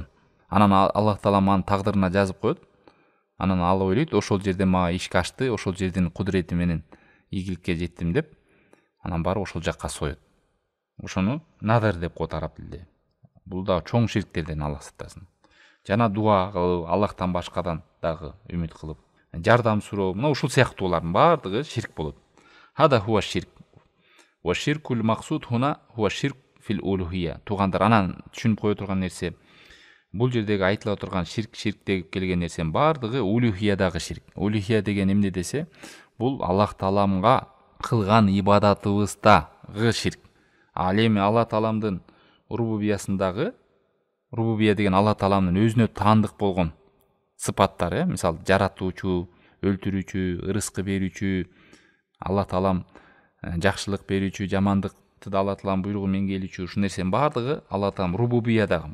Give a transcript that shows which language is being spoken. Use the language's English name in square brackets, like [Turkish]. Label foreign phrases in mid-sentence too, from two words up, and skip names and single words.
[Kyrgyz] Анан Аллах Таала анын тагдырына жазып коет. Анан ал ойлойт, ошол жерде мага ишке ашты, ошол жердин кудурети менен ийгиликке жеттим деп, анан барып ошол жакка соет. Ошону надыр деп коет араб тилинде. Бул да чоң ширктерден Аллах сактасын. Жана дуа кылып, Аллахтан башкадан дагы үмүт кылып, жардам суроо, мына ушул сыяктуулардын баардыгы ширк болот. [Arabic] هذا هو شرك. والشرك المقصود هنا هو شرك في الألوهية. [Kyrgyz] Туугандар, анан түшүнүп кое турган нерсе, бул жердеги айтыла турган ширк деп келген нерсенин баардыгы улухиядагы ширк. Улухия деген эмне десе, бул Аллах Тааламга кылган ибадатыбыздагы ширк. Ал эми Алла Тааламдын рубубиясындагы, рубубия деген Алла Тааламдын өзүнө таандык болгон сыпаттары, мисалы жаратуучу, өлтүрүүчү, ырыскы берүүчү, Алла Таалам жакшылык берүүчү, жамандыкты да Алла Таалам буйругу менен келүүчү, ушул нерсенин баардыгы Алла Таалам рубубиядагы.